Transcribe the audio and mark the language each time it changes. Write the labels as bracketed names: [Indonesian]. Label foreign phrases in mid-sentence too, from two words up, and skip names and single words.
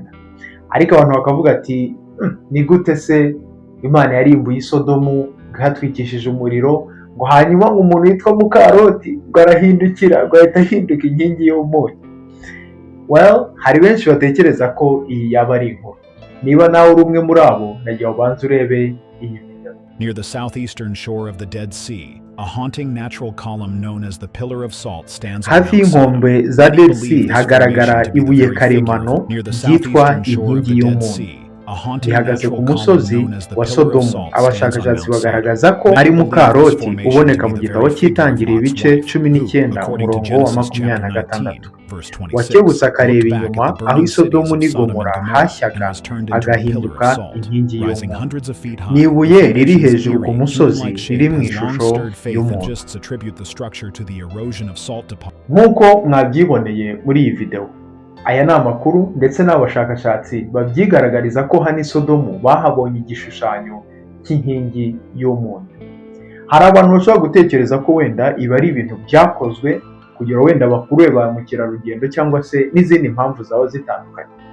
[Kinyarwanda] Ariko abantu bakavuga ati ni gute se Imana yarimbuye Sodomu hatwikishije umuriro, ngo hanyuma umuntu witwa Mukaroti ngo arahindukira, ngo ahita ahinduka inkingi y'umunyu? Well, hari benshi batekereza ko iyi yaba ari inkuru. Niba nawe uri umwe muri abo, nagiye ubanza urebe iyi video. [English] Near the southeastern shore of the Dead Sea, a haunting natural column known as the Pillar of Salt stands on [Kinyarwanda] Hafi [English] Mount Sinai. [Kinyarwanda] y'inkombe za [English] Many Dead believe Sea this [Kinyarwanda] hagaragara [English] formation to be the [Kinyarwanda] ibuye [English] very [Kinyarwanda] karemano [English] figure. Near the [Kinyarwanda] ryitwa [English] southeastern shore of the [Kinyarwanda] inkingi [English] Dead [Kinyarwanda] y'umunyu. [English] Sea, a haunting [Kinyarwanda] Rihagaze ku [English] natural [Kinyarwanda] musozi [English] column known as the [Kinyarwanda] wa [English] Pillar of [Kinyarwanda] Sodomu. [English] Salt stands on [Kinyarwanda] Abashakashatsi [English] Mount Sinai. [Kinyarwanda] bagaragaza ko ari [English] Many believe this [Kinyarwanda] Mukaroti [English] formation [Kinyarwanda] uboneka [English] to [Kinyarwanda] mu [English] be the [Kinyarwanda] gitabo [English] very figure of [Kinyarwanda] cy'Itangiriro [English] Lot's [Kinyarwanda] ibice wife, 19 [English] who, according to [Kinyarwanda] umurongo wa [English] Genesis chapter [Kinyarwanda] 26, [English] 19, verse 26, [Kinyarwanda] wakebutse akareba [English] looked back [Kinyarwanda] inyuma [English] at the [Kinyarwanda] aho [English] burning [Kinyarwanda] Isodomu [English] cities of Sodom [Kinyarwanda] n'Igomora [English] and Gomorrah [Kinyarwanda] hashyaga [English] and was turned into a pillar [Kinyarwanda] agahinduka [English] of salt, [Kinyarwanda] inkingi [English] rising [Kinyarwanda] y'umunyu. [English] hundreds of feet high. [Kinyarwanda] Ni [English] The [Kinyarwanda] ibuye riri [English] formation's [Kinyarwanda] hejuru ku [English] eerie, [Kinyarwanda] musozi [English] human-like [Kinyarwanda] riri [English] shape [Kinyarwanda] mu [English] has long [Kinyarwanda] ishusho [English] stirred faith [Kinyarwanda] y'umuntu. [English] enthusiasts attribute the structure to the erosion of salt deposits. [Kinyarwanda] Nk'uko mwabyiboneye muri iyi video, aya ni amakuru ndetse n'abashakashatsi babyigaragariza ko hano i Sodomu bahabonye igishushanyo cy'inkingi y'umunyu. Hari abantu bashobora gutekereza ko wenda ibi ari ibintu byakozwe kugira wenda bakurure ba mukerarugendo cyangwa se n'izindi mpamvu zaba zitandukanye.